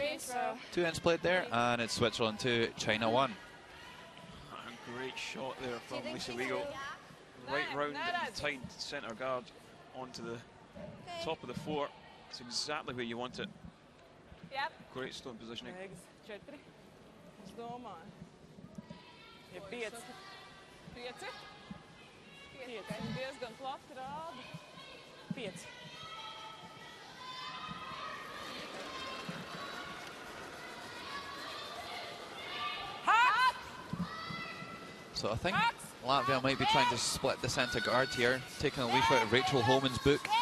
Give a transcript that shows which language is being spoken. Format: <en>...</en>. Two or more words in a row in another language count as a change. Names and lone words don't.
<en>2 ends played there, and it's Switzerland 2, China 1. Great shot there from Lisa Weigel. Right round and tied centre guard onto the top of the floor. It's exactly where you want it. Yep. Great stone positioning. 4.</en> <lv>Es domāju. Ja 5. 5. 5. Diezgan plati rāda. 5.</lv> <en>So I think Latvia might be trying to split the centre guard here, taking a leaf out of Rachel Holman's book.</en>